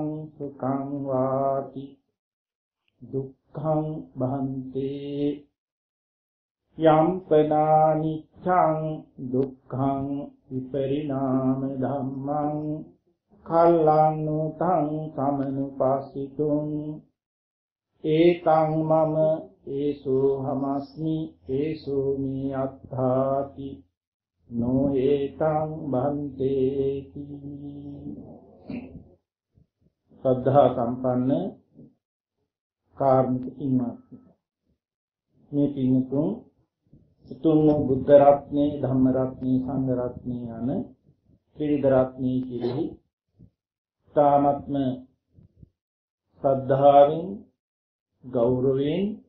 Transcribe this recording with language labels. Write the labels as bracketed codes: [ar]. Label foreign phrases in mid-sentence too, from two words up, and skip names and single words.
[pi] සුඛං වාති දුක්ඛං බන්තේ යම් පනානිච්ඡං දුක්ඛං විපරිණාම ධම්මං කල්ලානුතං සමනුපස්සිතුං ඒතං මම ඒසෝ හමස්මි ඒසෝ මී අත්ථාති නෝ ඒතං බන්තේති [si] සද්ධා සම්පන්න කාර්මික පින්වත්නි මේ පින්තුන් උතුම් බුද්ධ රත්නේ ධම්ම රත්නේ සංඝ රත්නේ යන ත්‍රිවිධ රත්නේ කෙරෙහි තාමත්ම ශ්‍රද්ධාවෙන් ගෞරවයෙන්